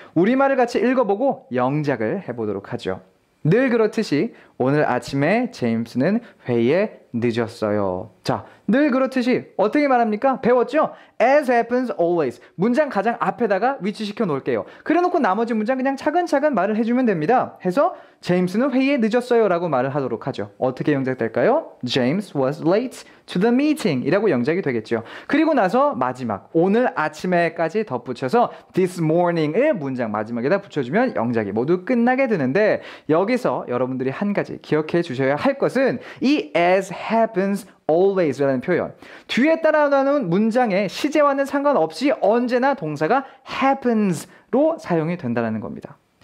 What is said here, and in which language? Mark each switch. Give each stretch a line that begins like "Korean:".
Korean: 우리말을 같이 읽어보고 영작을 해보도록 하죠. 늘 그렇듯이 오늘 아침에 제임스는 회의에 늦었어요. 자, 늘 그렇듯이 어떻게 말합니까?
English: 배웠죠? As happens always.
Korean: 문장 가장 앞에다가 위치시켜 놓을게요. 그래놓고 나머지 문장 그냥 차근차근 말을 해주면 됩니다. 해서 제임스는 회의에 늦었어요 라고 말을 하도록 하죠. 어떻게 영작될까요?
English: James was late to the meeting
Korean: 이라고 영작이 되겠죠. 그리고 나서 마지막 오늘 아침에까지 덧붙여서 this morning을 문장 마지막에다 붙여주면 영작이 모두 끝나게 되는데, 여기서 여러분들이 한 가지 기억해 주셔야 할 것은 이
English: as happens always
Korean: 라는 표현, 뒤에 따라오는 문장의 시제와는 상관없이 언제나 동사가 happens로 사용이 된다는 겁니다.